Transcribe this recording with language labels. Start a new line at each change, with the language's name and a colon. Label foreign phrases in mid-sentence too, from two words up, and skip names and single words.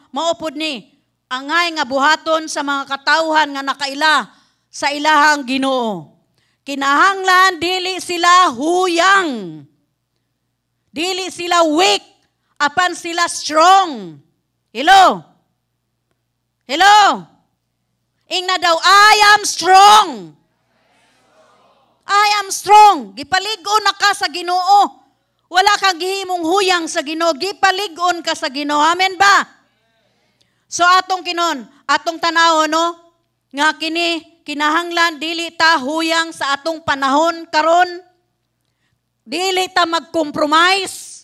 Cebuano: Maupod ni, angay nga buhaton sa mga katawhan nga nakaila sa ilahang Ginoo. Kinahanglan, dili sila huyang. Dili sila weak, apan sila strong. Hello? Hello? Ingna daw,
English: I am strong. I am strong.
Cebuano: Gipaligon na ka sa Ginoo. Wala kang gihimong huyang sa Ginoo. Gipaligon ka sa Ginoo. Amen ba? So atong kinon, atong tanaw, no? Nga kinahanglan, dili ta huyang sa atong panahon karon. Dili ta mag-compromise.